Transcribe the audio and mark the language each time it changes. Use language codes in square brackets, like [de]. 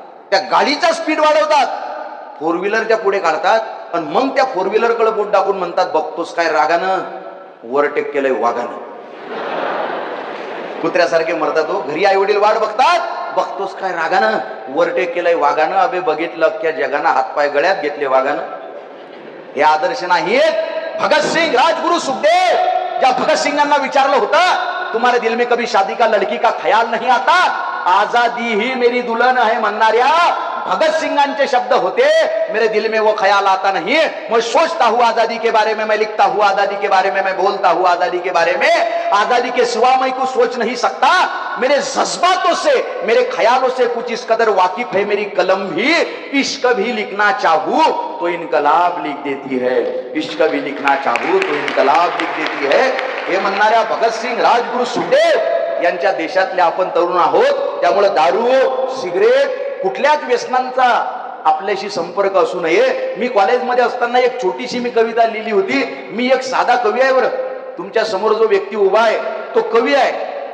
[mr] त्या गाडीचा स्पीड वाढवतात, 4 व्हीलरच्या पुढे काढतात, आणि मग त्या 4 व्हीलरकडे बोट दाखवून म्हणतात, बघतोस काय रागानं, ओव्हरटेक केलंय वाघानं. कुत्र्यासारखे मरतात हो. घरी आई वडील वाट बघतात, बघतोस काय रागानं, ओव्हरटेक केलंय वाघानं. अबे बघितलं अख्ख्या जगानं हातपाय गळ्यात घेतले वाघानं. हे आदर्श नाहीत. [hi] भगतसिंग, राजगुरु, सुखदेव, [mr] ज्या भगतसिंगांना विचारलं होतं, [hi] तुम्हारे दिल में कभी शादी का लड़की का ख्याल नहीं आता, आजादी ही मेरी दुल्हन है [mr] म्हणणाऱ्या भगतसिंगांचे शब्द होते, [hi] मेरे दिल में वो ख्याल आता नहीं, मैं सोचता हूँ आजादी के बारे में, मैं लिखता हूँ आजादी के बारे में, मैं बोलता हूँ आजादी के बारे में, आजादी के सिवा मैं कुछ सोच नहीं सकता, मेरे जज्बातों से, मेरे ख्यालों से कुछ इस कदर वाकिफ है मेरी कलम भी, इश्क भी लिखना चाहूँ तो इनकलाब लिख देती है, इश्क भी लिखना चाहूँ तो इनकलाब लिख देती है. [mr] हे म्हणणाऱ्या भगतसिंग, राजगुरू, सुखदेव यांच्या देशातले आपण तरुण आहोत. त्यामुळे दारू, सिगरेट, कुठल्याच व्यसनांचा आपल्याशी संपर्क असू नये. मी कॉलेजमध्ये असताना एक छोटीशी मी कविता लिहिली होती. मी एक साधा कवी आहे बरं. तुमच्या समोर जो व्यक्ती उभा आहे तो कवी आहे.